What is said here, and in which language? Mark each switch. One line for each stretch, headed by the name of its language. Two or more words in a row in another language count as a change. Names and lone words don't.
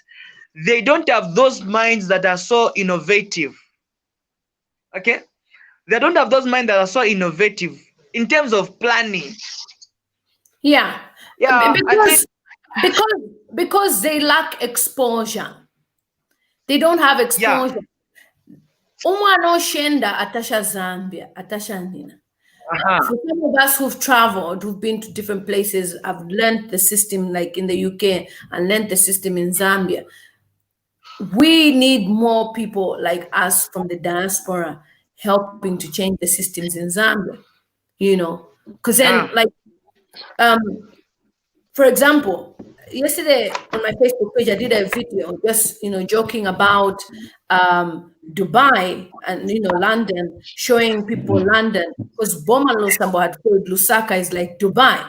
English: They don't have those minds that are so innovative. Okay, they don't have those minds that are so innovative in terms of planning. Yeah, Yeah, because they lack exposure. They don't have exposure.
Bemba: Umwana oshenda atasha Zambia, atasha nina.
English: For some of us who've traveled, who've been to different places, I've learned the system like in the UK and learned the system in Zambia. We need more people like us from the diaspora helping to change the systems in Zambia, you know, because then like, for example, yesterday on my Facebook page, I did a video just, you know, joking about Dubai and, you know, London, showing people London, because Boma Lusambo had called Lusaka is like Dubai.